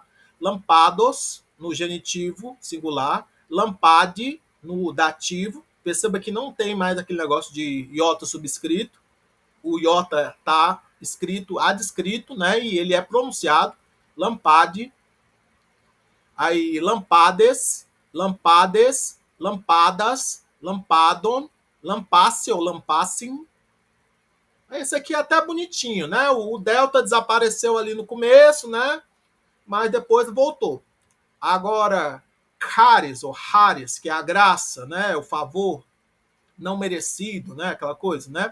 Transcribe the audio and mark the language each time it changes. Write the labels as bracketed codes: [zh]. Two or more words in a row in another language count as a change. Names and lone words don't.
[pt] Lampados, no genitivo, singular. Lampade, no dativo. Perceba que não tem mais aquele negócio de iota subscrito. O iota tá escrito adscrito, né? E ele é pronunciado. Lampade. Aí, [el] λαμπάδες, λαμπάδας, λαμπάδων, λαμπάσι ou lampassim. [pt] Esse aqui é até bonitinho, né? O delta desapareceu ali no começo, né? Mas depois voltou. Agora, caris ou haris, que é a graça, né? O favor não merecido, né? Aquela coisa, né?